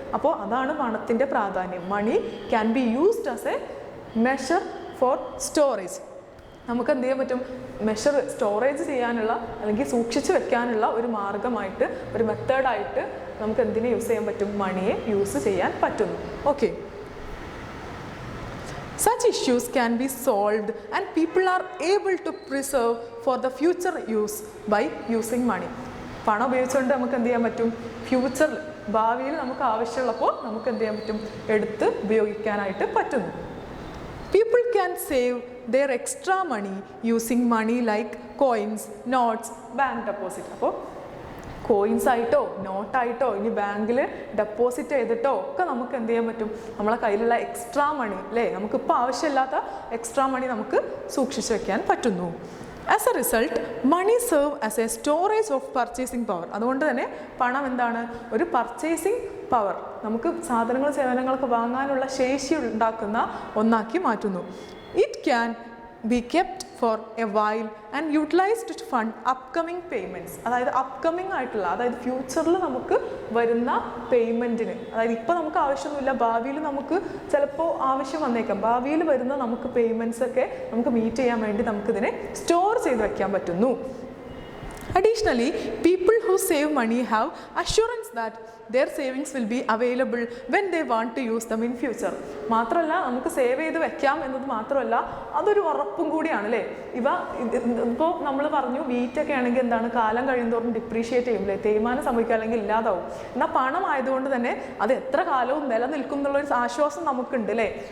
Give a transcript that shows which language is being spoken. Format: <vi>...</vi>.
<ml>അപ്പോൾ അതാണ് പണത്തിൻ്റെ പ്രാധാന്യം.</ml> <en>Money can be used as a measure for storage.</en> <ml>നമുക്ക് എന്ത് ചെയ്യാൻ പറ്റും, സ്റ്റോറേജ് ചെയ്യാനുള്ള അല്ലെങ്കിൽ സൂക്ഷിച്ച് വെക്കാനുള്ള ഒരു മാർഗമായിട്ട്, ഒരു മെത്തേഡായിട്ട് നമുക്ക് എന്തിനെ യൂസ് ചെയ്യാൻ പറ്റും, മണിയെ യൂസ് ചെയ്യാൻ പറ്റുന്നു.</ml> <en>Okay, such issues can be solved and people are able to preserve for the future use by using money.</en> <ml>പണം ഉപയോഗിച്ചുകൊണ്ട് നമുക്ക് എന്ത് ചെയ്യാൻ പറ്റും, ഫ്യൂച്ചറിൽ ഭാവിയിൽ നമുക്ക് ആവശ്യമുള്ളപ്പോൾ നമുക്ക് എന്ത് ചെയ്യാൻ പറ്റും, എടുത്ത് ഉപയോഗിക്കാനായിട്ട് പറ്റുന്നു.</ml> <en>People can save their extra money using money like coins, notes, bank deposit.</en> <ml>അപ്പോൾ കോയിൻസ് ആയിട്ടോ നോട്ടായിട്ടോ ഇനി ബാങ്കിൽ ഡെപ്പോസിറ്റ് ചെയ്തിട്ടോ ഒക്കെ നമുക്ക് എന്ത് ചെയ്യാൻ പറ്റും, നമ്മളെ കയ്യിലുള്ള എക്സ്ട്രാ മണി അല്ലേ, നമുക്കിപ്പോൾ ആവശ്യമില്ലാത്ത എക്സ്ട്രാ മണി നമുക്ക് സൂക്ഷിച്ച് വെക്കാൻ പറ്റുന്നു.</ml> <en>As a result money serve as a storage of purchasing power.</en> <ml>അതുകൊണ്ട് തന്നെ പണം എന്താണ്, ഒരു പർച്ചേസിങ് പവർ, നമുക്ക് സാധനങ്ങൾ സേവനങ്ങളൊക്കെ വാങ്ങാനുള്ള ശേഷി ഉണ്ടാക്കുന്ന ഒന്നാക്കി മാറ്റുന്നു.</ml> <en>It can be kept for a while and utilised to fund upcoming payments.</en> <ml>അതായത് അപ്കമിങ് ആയിട്ടുള്ള, അതായത് ഫ്യൂച്ചറിൽ നമുക്ക് വരുന്ന പേയ്മെൻറ്റിന്, അതായത് ഇപ്പോൾ നമുക്ക് ആവശ്യമൊന്നുമില്ല, ഭാവിയിൽ നമുക്ക് ചിലപ്പോൾ ആവശ്യം വന്നേക്കാം, ഭാവിയിൽ വരുന്ന നമുക്ക് പേയ്മെൻറ്റ്സ് ഒക്കെ നമുക്ക് മീറ്റ് ചെയ്യാൻ വേണ്ടി നമുക്കിതിനെ സ്റ്റോർ ചെയ്ത് വയ്ക്കാൻ പറ്റുന്നു.</ml> <en>Additionally, people who save money have assurance that their savings will be available when they want to use them in future.</en> <ml>മാത്രമല്ല, നമുക്ക് സേവ് ചെയ്ത് വെക്കാം എന്നത് മാത്രമല്ല, അതൊരു ഉറപ്പും കൂടിയാണ് അല്ലേ? ഇപ്പോൾ നമ്മൾ പറഞ്ഞു വീറ്റൊക്കെ ആണെങ്കിൽ എന്താണ്, കാലം കഴിയുന്തോറും ഡിപ്രീഷിയേറ്റ് ചെയ്യും, തേയ്മാനം സംഭവിക്കുക അല്ലെങ്കിൽ ഇല്ലാതാവും. എന്നാൽ പണം ആയതുകൊണ്ട് തന്നെ അത് എത്ര കാലവും നിലനിൽക്കും എന്നുള്ളൊരു ആശ്വാസം നമുക്കുണ്ട് അല്ലേ?</ml>